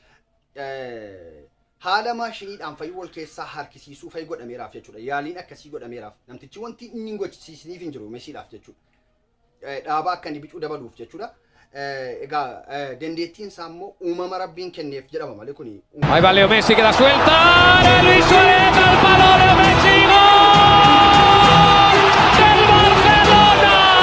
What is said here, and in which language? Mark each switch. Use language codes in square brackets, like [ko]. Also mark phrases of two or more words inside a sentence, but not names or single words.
[om] Haala maashiniidhaan fayyuu wal keessaa harkisiisuu fayyii godhameeraaf jechuudha. Yaaliin akkasii godhameeraaf namtichi wanti inni hin gochisiisniif hin jiru Messiidhaaf jechuudha. Dhaabaa akka inni bicuu dabaluuf jechuudha. Egaa dandeettiin isaa immoo uumama rabbiin kenneef jedhama malee kuni. [es] Ahí va Leo Messi que la suelta. Luis Suárez al palo de Messi. ¡Gol! ¡Del Barcelona!